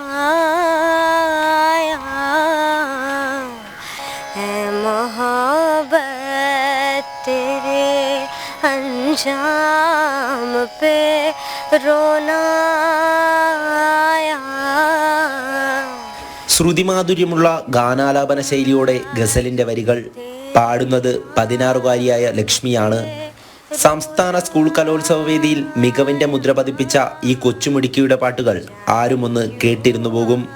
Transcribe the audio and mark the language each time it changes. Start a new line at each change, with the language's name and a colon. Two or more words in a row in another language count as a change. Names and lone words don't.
Urdu: آیا ہے محبت تیرے انجام پہ رونا آیا.
Malayalam: ശ്രുതിമാധുര്യമുള്ള ഗാനാലാപന ശൈലിയോടെ ഗസലിന്റെ വരികൾ പാടുന്നത് 16-കാരിയായ ലക്ഷ്മിയാണ്. സംസ്ഥാന സ്കൂൾ കലോത്സവ വേദിയിൽ മികവിന്റെ മുദ്ര പതിപ്പിച്ച ഈ കൊച്ചുമിടുക്കിയുടെ പാട്ടുകൾ ആരുമൊന്ന് കേട്ടിരുന്നു പോകും.